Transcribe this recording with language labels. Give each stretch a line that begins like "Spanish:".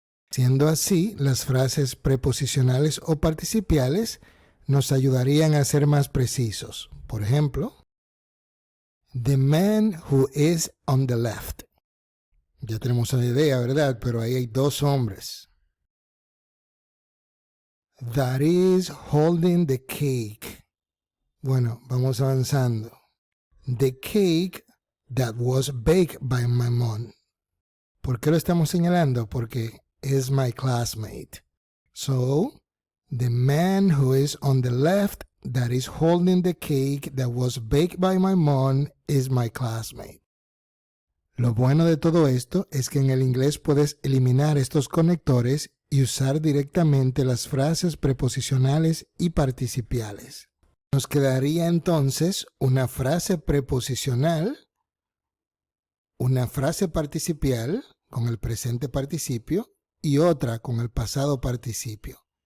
Spanish: Siendo así, las frases preposicionales o participiales nos ayudarían a ser más precisos. Por ejemplo,
English: the man who is on the left.
Spanish: Ya tenemos una idea, ¿verdad? Pero ahí hay dos hombres.
English: That is holding the cake.
Spanish: Bueno, vamos avanzando.
English: The cake that was baked by my mom.
Spanish: ¿Por qué lo estamos señalando? Porque
English: is my classmate. So, the man who is on the left that is holding the cake that was baked by my mom is my classmate.
Spanish: Lo bueno de todo esto es que en el inglés puedes eliminar estos conectores y usar directamente las frases preposicionales y participiales. Nos quedaría entonces una frase preposicional, una frase participial con el presente participio y otra con el pasado participio.